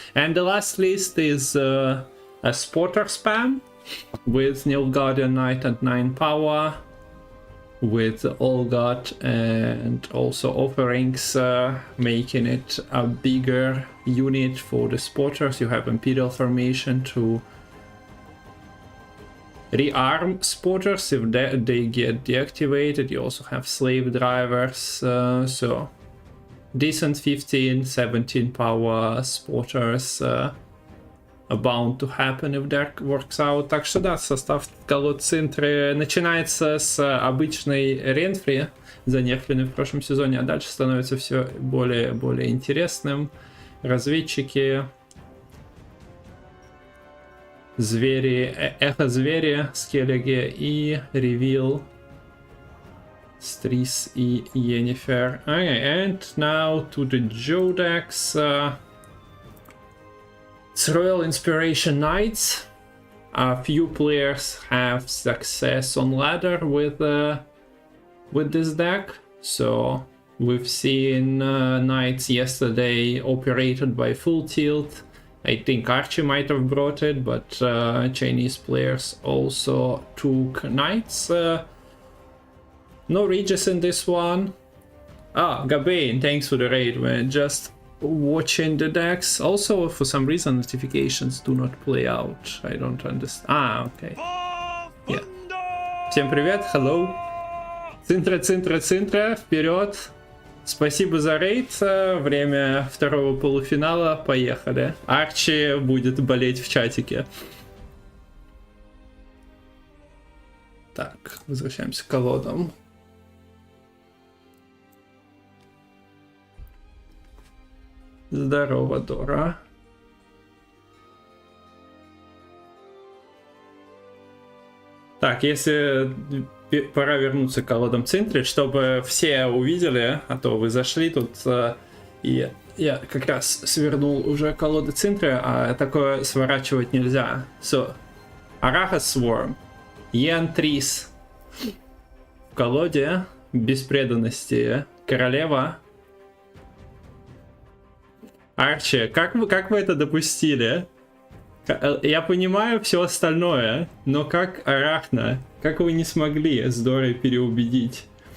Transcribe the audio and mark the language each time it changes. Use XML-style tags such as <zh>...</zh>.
<en>And the last list is a Spotter spam with Nilfgaardian Knight at 9 power, with Olgot and also offerings, making it a bigger unit for the spotters. You have Imperial formation to rearm spotters if they get deactivated. You also have slave drivers, so decent 15, 17 power spotters bound to happen if that works out.</en> <ru>Так что да, состав колод Цинтры начинается с обычной Ренфри, занерфленной в прошлом сезоне, а дальше становится все более интересным. Разведчики, звери, эхо-звери, скеллиги и ревил, Стрис и Йеннифер.</ru> <en>Okay, and now to the Joe decks. It's Royal Inspiration Knights. A few players have success on ladder with this deck. So we've seen Knights yesterday operated by Full Tilt. I think Archie might have brought it, but Chinese players also took Knights. No Regis in this one. Ah, Gabain, thanks for the raid, man. Just watching the decks. Also, for some reason, notifications do not play out. I don't understand. Ah, okay. Yeah.</en> <ru>Всем привет, hello. Цинтра, вперед. Спасибо за рейд. Время второго полуфинала. Поехали. Арчи будет болеть в чатике. Так, возвращаемся к колодам. Здорово, Дора. Так, если пора вернуться к колодам Cintrian, чтобы все увидели, а то вы зашли тут, и я как раз свернул уже колоды Cintrian, а такое сворачивать нельзя. So, Araha Swarm, Yen Tris в колоде, без преданности королева. Арчи, как вы это допустили? Я понимаю все остальное, но как Арахна? Как вы не смогли с Дорой переубедить?</ru>